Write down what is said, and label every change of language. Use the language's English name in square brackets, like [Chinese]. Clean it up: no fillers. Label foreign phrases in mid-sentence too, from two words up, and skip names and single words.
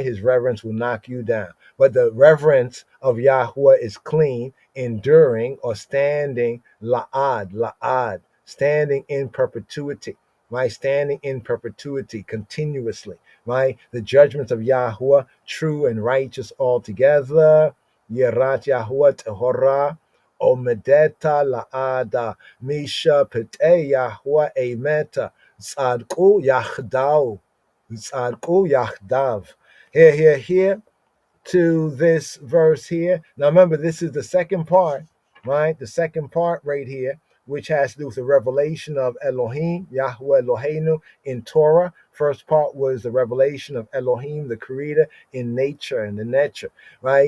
[English] His reverence will knock you down. But the reverence of Yahweh is clean, enduring, or standing, la'ad, standing in perpetuity, right? Standing in perpetuity, continuously, right? The judgments of Yahweh, true and righteous altogether. [Hebrew] יראת יהוה טהורה עומדת לעד משפטי יהוה אמת צדקו יחדו צדקו יחדו. [English] Here to this verse here. Now remember, this is the second part, right? The second part right here, which has to do with the revelation of Elohim, [Hebrew] יהוה אלהינו [English] in Torah. First part was the revelation of Elohim, the creator in nature and the nature, right?